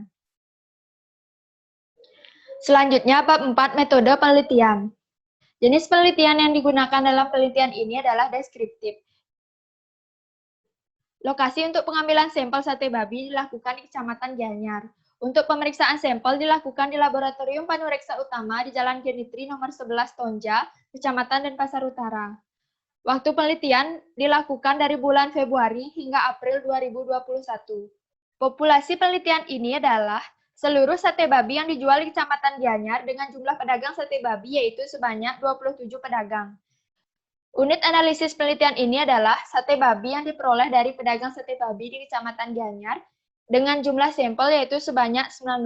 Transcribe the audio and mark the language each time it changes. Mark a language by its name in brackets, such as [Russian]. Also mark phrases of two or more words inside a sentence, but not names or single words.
[Indonesian] Selanjutnya, bab 4 metode penelitian. Jenis penelitian yang digunakan dalam penelitian ini adalah deskriptif. Lokasi untuk pengambilan sampel sate babi dilakukan di Kecamatan Gianyar. Untuk pemeriksaan sampel dilakukan di Laboratorium Panureksa Utama di Jalan Genitri nomor 11 Tonja, Kecamatan Denpasar Utara. Waktu penelitian dilakukan dari bulan Februari hingga April 2021. Populasi penelitian ini adalah seluruh sate babi yang dijual di Kecamatan Gianyar dengan jumlah pedagang sate babi yaitu sebanyak 27 pedagang. Unit analisis penelitian ini adalah sate babi yang diperoleh dari pedagang sate babi di Kecamatan Gianyar dengan jumlah sampel yaitu sebanyak 19.